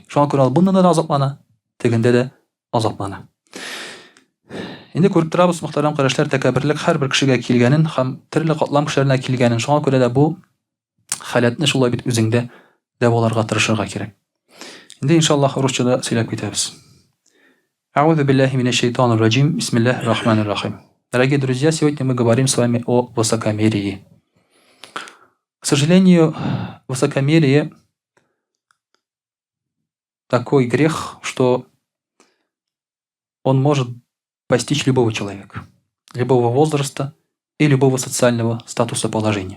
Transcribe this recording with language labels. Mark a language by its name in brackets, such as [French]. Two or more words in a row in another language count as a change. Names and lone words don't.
[Tatar] Шуңа күрә ул бунда да азаплана, тегендә дә азаплана. Инде күреп торабыз, мөхтәрәм кардәшләр, тәкәбберлек һәрбер кешегә килгәнен һәм төрле катлам кешеләренә килгәнен. Шуңа күрә дә бу халәтне шулай бит үзеңдә дәваларга тырышырга кирәк. Инде иншаллаһ русчада сөйләп китәбез. [Arabic] أعوذ بالله من الشيطان الرجيم. بسم الله الرحمن الرحيم. [Russian] Дорогие друзья, сегодня мы говорим с вами о высокомерии. К сожалению, высокомерие такой грех, что он может постичь любого человека, любого возраста и любого социального статуса положения.